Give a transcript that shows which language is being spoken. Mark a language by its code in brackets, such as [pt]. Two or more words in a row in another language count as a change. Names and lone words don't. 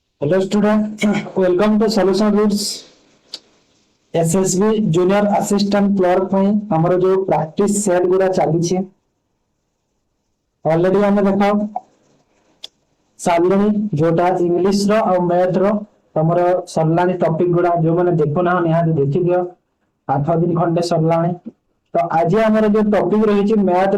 [en] Hello student, welcome to Solution Roots SSB Junior Assistant Clerk [or] ପାଇଁ ଆମର ଯୋଉ [en] practice set [or] ଗୁଡ଼ା ଚାଲିଛି ଅଲରେଡି ଆମେ ଦେଖ ସାରିଲଣି ଯୋଉଟା ଇଂଲିଶ ର ଆଉ ମ୍ୟାଥ ର ତମର ସରିଲାଣି ଟପିକ ଗୁଡ଼ା ଯୋଉମାନେ ଦେଖୁନା ନିହାତି ଦେଖିଦିଅ 8 ଦିନ ଖଣ୍ଡେ ସରିଲାଣି ତ ଆଜି ଆମର ଯୋଉ ଟପିକ ରହିଛି ମ୍ୟାଥ